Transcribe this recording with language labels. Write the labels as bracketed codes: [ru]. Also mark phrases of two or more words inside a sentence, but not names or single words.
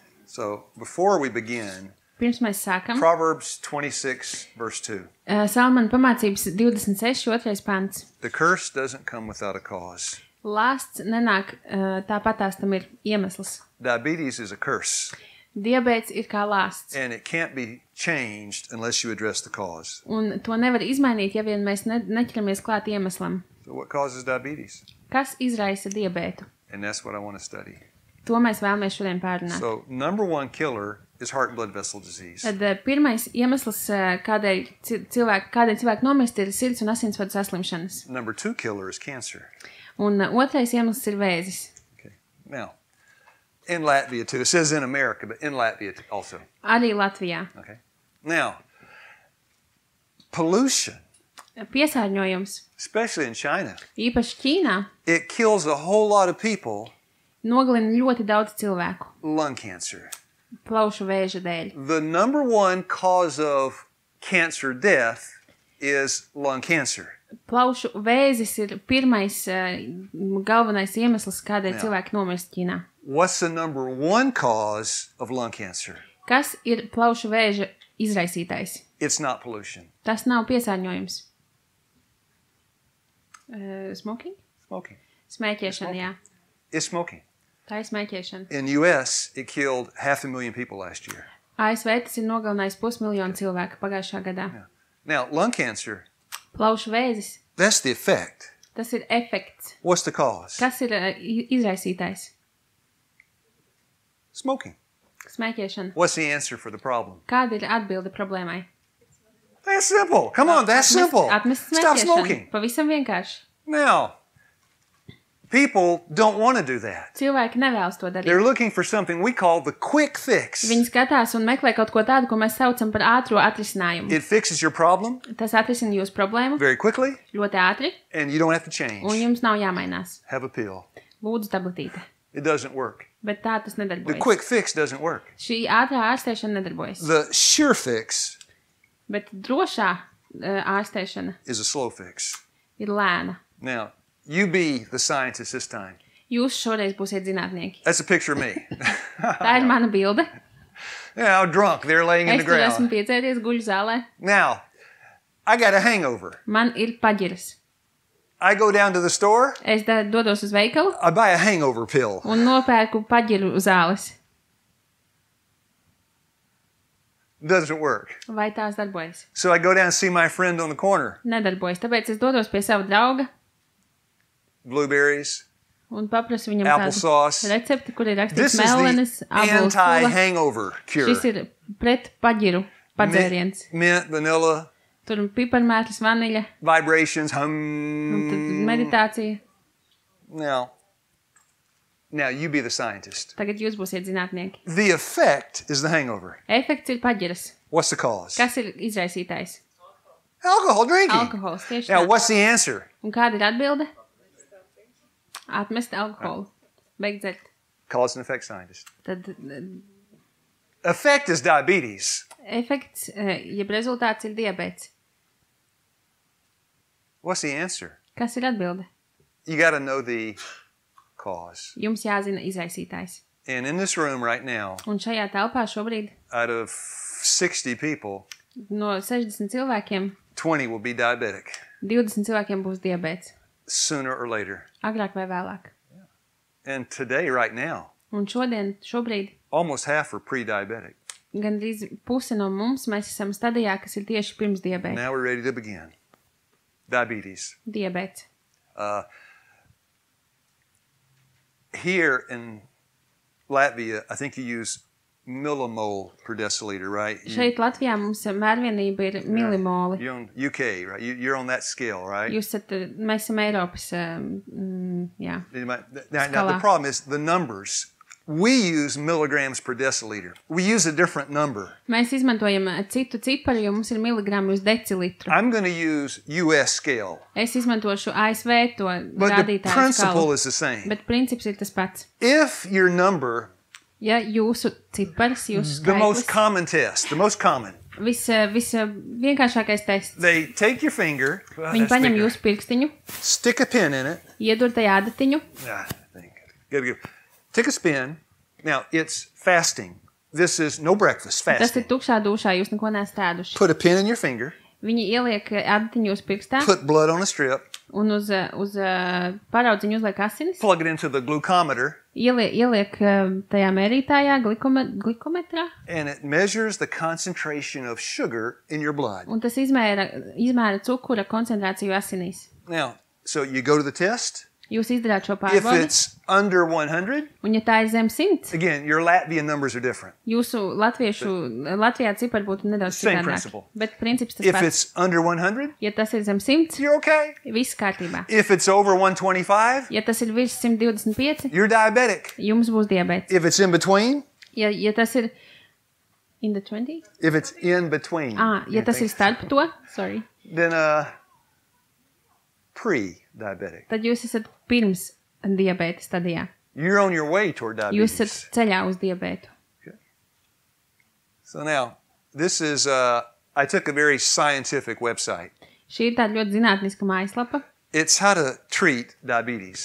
[en] So, before we begin, [lv] Pirms mēs sākam, [en] Proverbs 26, verse 2. [lv] Salmana pamācības 26, 2. pants. [en] The curse doesn't come without a cause. [lv] Lāsts nenāk tāpatās, tam ir iemesls. [en] Diabetes is a curse. [lv] Diabēts ir kā lāsts. [en] And it can't be changed unless you address the cause. [lv] Un to nevar izmainīt, ja vien mēs neķeramies klāt iemeslam. [en] So what causes diabetes? [lv] Kas izraisa diabētu? [en] And that's what I want to study. [lv] To mēs vēlamies šodien pārrunāt. [en] So, number one killer is heart and blood vessel disease. [lv] Tad pirmais iemesls, kādēļ cilvēki nomirst, ir sirds un asinsvadu saslimšanas. [en] Number two killer is cancer. [lv] Un otrais iemesls ir vēzis. [en] Okay. Now, in Latvia too. It says in America, but in Latvia also. [lv] Arī Latvijā. [en] Okay. Now, pollution, [lv] Piesārņojums, [en] especially in China, [lv] īpaši Ķīnā, [en] it kills a whole lot of people. [lv] nogalina ļoti daudz cilvēku [en] Lung cancer. [lv] plaušu vēža dēļ. [en] The number one cause of cancer death is lung cancer. [lv] Plaušu vēzis ir pirmais galvenais iemesls, kādēļ Jā. cilvēki nomirst Ķīnā. [en] What's the number one cause of lung cancer? [lv] Kas ir plaušu vēža izraisītājs? [en] It's not pollution. [lv] Tas nav piesārņojums. [en] Smoking? Smoking. [lv] Smēķēšana, jā. [en] It's smoking. [lv] Tā ir smēķēšana. [en] In US, it killed 500,000 people last year. [lv] ASV tas ir nogalinājis 500 000 cilvēku pagājušā gadā. [en] Yeah. Now, lung cancer, [lv] Plaušu vēzis, [en] that's the effect. [lv] tas ir efekts. [en] What's the cause? [lv] Kas ir izraisītājs? [en] Smoking. [lv] Smēķēšana. [en] What's the answer for the problem? [lv] Kāda ir atbilde problēmai? [en] That's simple. Come on, that's simple. [lv] Atmest [en] Stop [lv] smēķēšanu. [en] smoking. [lv] Pavisam vienkārši. [en] Now, people don't want to do that. [lv] Cilvēki nevēlas to [en] They're [lv] darīt. [en] looking for something we call the quick fix. [lv] Viņi skatās un meklē kaut ko tādu, ko mēs saucam par ātro atrisinājumu. [en] It fixes your problem [lv] Tas atrisina jūsu problēmu [en] very quickly, [lv] ļoti ātri, [en] and you don't have to [lv] un [en] change. [lv] jums nav jāmainās. [en] Have a pill. [lv] Lūdzu, tabletīte. [en] It doesn't work. [lv] Bet tā tas [en] The [lv] nedarbojas. [en] quick fix doesn't work. [lv] Šī ātrā ārstēšana nedarbojas. [en] The sure fix [lv] Bet drošā ārstēšana [en] is a slow fix. [lv] ir lēna. [en] Now, you be the scientist this time. [lv] Jūs šoreiz būsiet zinātnieki. [en] That's a picture of me. [lv] Tā ir mana bilde. [en] Yeah, I'm drunk. They're laying in [lv] Es [en] the [lv] tur esmu [en] ground. [lv] piedzēries guļu zālē. [en] Now, I got a hangover. [lv] Man ir paģiras. [en] I go down to the store. [lv] Es dodos uz veikalu [en] I buy a hangover pill. [lv] un nopērku paģiru zāles. [en] Doesn't work. [lv] Vai tās darbojas? [en] So I go down and see my friend on the corner. [lv] Nedarbojas. Tāpēc es dodos pie sava drauga [en] Blueberries, [lv] un paprasu viņam kādu [en] applesauce. [lv] recepti, kur ir [en] This [lv] rakstīts [en] is [lv] melenes, [en] the [lv] ābols sula. [en] anti-hangover cure. [lv] Šis ir pret paģiru padzēriens. [en] Mint, vanilla, [lv] Tur piparmētlis, vaniļa, [en] vibrations, [lv] un tad meditācija. [en] Now you be the scientist. [lv] Tagad jūs būsiet zinātnieki. [en] The effect is the hangover. [lv] Efekts ir paģiras. [en] What's the cause? [lv] Kas ir izraisītājs? [en] Alcohol drinking. [lv] Alkohols, tieši [en] Now [lv] tā. [en] what's the answer? [lv] Un kāda ir atbilde? Atmest alkoholu. Beigt dzert. [en] Cause and effect scientist. [lv] Tad [en] Effect is diabetes. [lv] efekts, jeb rezultāts ir diabēts. [en] What's the answer? [lv] Kas ir atbilde? [en] You got to know the cause. [lv] Jums jāzina izraisītājs. [en] And in this room right now, [lv] Un šajā telpā šobrīd [en] out of 60 people, [lv] no 60 cilvēkiem [en] 20 will be diabetic [lv] 20 cilvēkiem būs diabēts. [en] sooner or later. [lv] Agrāk vai vēlāk. [en] And today, right now, [lv] Un šobrīd, [en] almost half are pre-diabetic. [lv] gandrīz puse no mums mēs esam stadijā, kas ir tieši pirms diabēta. [en] Now we're ready to begin. Diabetes. [lv] Diabēts. [en] Here in Latvia, I think you use millimole per deciliter, right? [lv] Šeit Latvijā mums mērvienība ir milimoli. [en] You're on UK, right? You're on that scale, right? [lv] Mēs esam Eiropas, jā. [en] Now the problem is the numbers. We use milligrams per deciliter. We use a different number. [lv] Mēs izmantojam citu ciparu, jo mums ir miligrami uz decilitru. [en] I'm going to use US scale. [lv] Es izmantošu ASV to [en] But the [lv] rādītāju [en] principle [lv] skalu. [en] is the same. [lv] Bet princips ir tas pats. [en] If your number, [lv] Ja jūsu cipars, jūsu [en] the most [lv] skaitlis, [en] common test, the most common, [lv] vienkāršākais tests. [en] they take your finger, [lv] Viņi paņem jūsu pirkstiņu, [en] stick a pin in it. [lv] iedur tajā adatiņu, [en] Good. Take a spin. Now, it's fasting. This is no breakfast, [lv] Tas ir [en] fasting. [lv] tukšā dušā, jūs neko neesat ēduši. [en] Put a pin in your finger, [lv] Viņi ieliek adatiņu uz pirkstā [en] put blood on a strip, [lv] un uz paraudziņu uzliek asinis. [en] plug it into the glucometer, [lv] Ieliek tajā mērītājā, glikometrā, [en] and it measures the concentration of sugar in your blood. [lv] un tas izmēra cukura koncentrāciju asinīs. [en] Now, so you go to the test. [lv] Jūs izdarāt šo [en] If [lv] pārbaudi, [en] it's under 100, [lv] un ja tā ir zem 100, [en] again, your Latvian numbers are different. [lv] jūsu Latvijā cipari būtu nedaudz [en] Same [lv] citādāk. [en] principle. [lv] Bet princips tas [en] If [lv] pats. [en] it's under 100, [lv] Ja tas ir zem 100, [en] you're okay. [lv] viss kārtībā. [en] If it's over 125, [lv] Ja tas ir virs 125, [en] you're diabetic. [lv] jums būs diabēts. [en] If it's in between, [lv] Ja tas ir [en] in the 20? if it's in between, [lv] Ja tas ir starp to, sorry, [en] then pre-diabetic. [lv] tad jūs esat pirms diabēta stadijā. [en] You're on your way toward [lv] Jūs [en] diabetes. [lv] esat ceļā uz diabētu. [en] So now, this is, I took a very scientific website. [lv] Šī ir tāda ļoti zinātniska mājaslapa [en] It's how to treat diabetes.